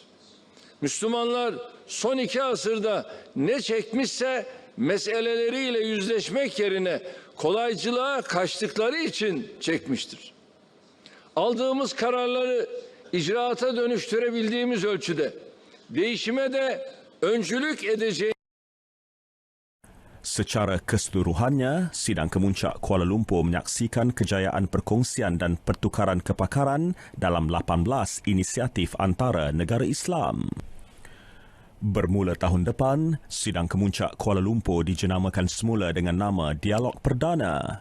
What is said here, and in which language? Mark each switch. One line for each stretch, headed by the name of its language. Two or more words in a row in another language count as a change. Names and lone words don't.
Turkish: Müslümanlar son 2 asırda ne çekmişse meseleleriyle yüzleşmek yerine kolaycılığa kaçtıkları için çekmiştir. Aldığımız kararları icraata dönüştürebildiğimiz ölçüde değişime de öncülük edeceğiz.
Malay: Secara keseluruhannya, sidang kemuncak Kuala Lumpur menyaksikan kejayaan perkongsian dan pertukaran kepakaran dalam 18 inisiatif antara negara Islam. Bermula tahun depan, sidang kemuncak Kuala Lumpur dijenamakan semula dengan nama Dialog Perdana.